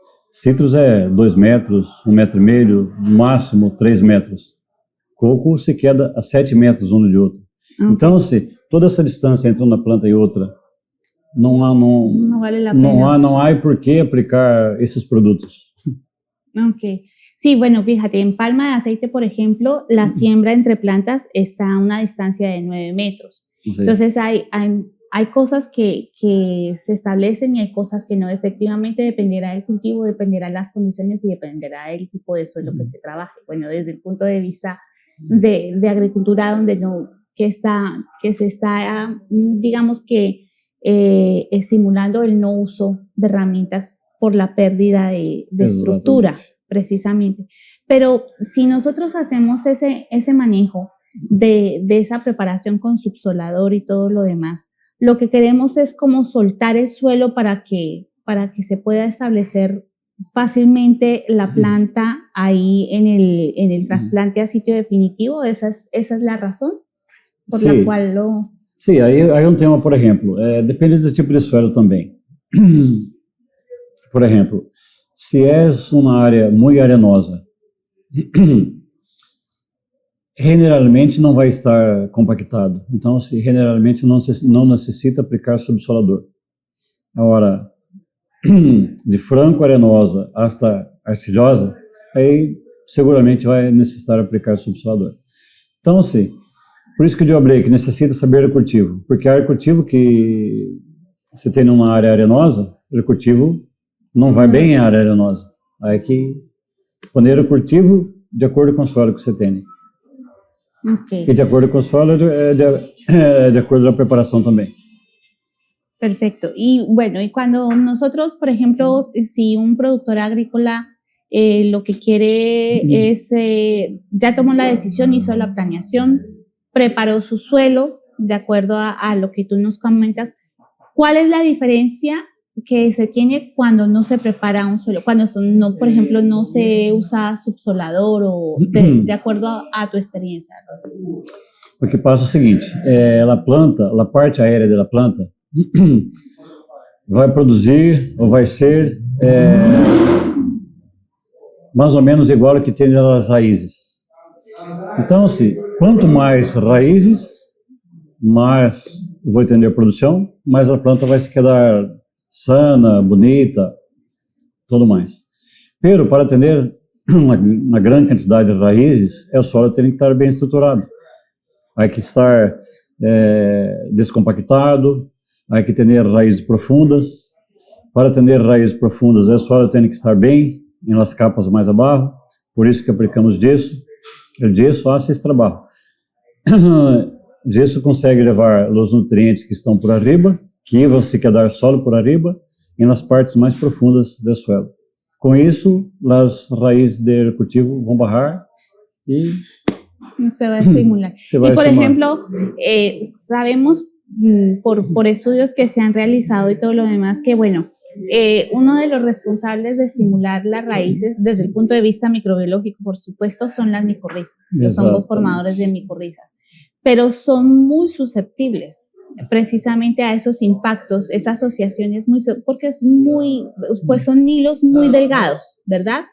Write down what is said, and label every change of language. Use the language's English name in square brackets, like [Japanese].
[Portuguese] Citros é 2 metros, 1,5 metro, no máximo 3 metros. Coco [Spanish] se queda a [Portuguese] 7 metros um de outro. Okay. Então, se toda essa distância entre uma planta e outra, não vale a pena. Não há por que aplicar esses produtos. Ok. [Spanish] Sí, bueno, fíjate, en palma de aceite, por ejemplo, la siembra entre plantas está a una distancia de 9 metros. Sí. Entonces, hay cosas que se establecen y hay cosas que no. Efectivamente, dependerá del cultivo, dependerá de las condiciones y dependerá del tipo de suelo que se trabaje. Bueno, desde el punto de vista de agricultura, donde que se está, digamos que, estimulando el no uso de herramientas por la pérdida de estructura, precisamente. Pero si nosotros hacemos ese manejo de esa preparación con subsolador y todo lo demás, lo que queremos es como soltar el suelo para que se pueda establecer fácilmente la planta ahí en el trasplante a sitio definitivo. Esa es la razón por la cual lo... [Portuguese] Sim, aí um tema, por exemplo, depende do tipo de suelo também. Por exemplo, se é uma área muito arenosa, generalmente não vai estar compactado. Então, generalmente não necessita aplicar subsolador. Agora, de franco arenosa hasta arcilhosa, aí seguramente vai necessitar aplicar subsolador. Então, assim, por isso que eu falei que necessita saber o cultivo, porque a área de cultivo que você tem numa área arenosa, o cultivo não vai bem em área arenosa. Aí que poner o cultivo de acordo com o suelo que você tem. Okay. E de acordo com o suelo, de acordo com a preparação também. [Spanish] Perfecto. Y bueno, y cuando nosotros, por ejemplo, si un productor agrícola lo que quiere es, ya tomó la decisión, hizo la planeación, preparó su suelo de acuerdo a lo que tú nos comentas, ¿cuál es la diferencia que se tiene cuando no se prepara un suelo, cuando no, por ejemplo, no se usa subsolador o de acuerdo a tu experiencia? [Portuguese] O que passa é o seguinte, a parte aérea da planta vai produzir ou vai ser mais ou menos igual ao que tem nas raízes. Então, assim, quanto mais raízes, mais vou ter produção, mais a planta vai se quedar sana, bonita, tudo mais. Pero, para atender uma grande quantidade de raízes, o solo tem que estar bem estruturado. Há que estar descompactado, há que ter raízes profundas. Para atender raízes profundas, o solo tem que estar bem em [Spanish] las capas [Portuguese] mais abaixo, por isso que aplicamos gesso. O gesso faz esse trabalho. O gesso consegue levar os nutrientes que estão [Spanish] por arriba, [Portuguese] que vão se quedar solo por arriba, e nas partes mais profundas do solo. Com isso, as raízes do cultivo vão barrar e [Spanish] se va a estimular. Y por ejemplo, sabemos por estudios que se han realizado y todo lo demás que, bueno, uno de los responsables de estimular las raíces desde el punto de vista microbiológico, por supuesto, son las micorrizas, los hongos formadores de micorrizas, pero son muy susceptibles precisamente a esos impactos, esa asociación es muy, porque es muy, pues son hilos muy delgados, ¿verdad?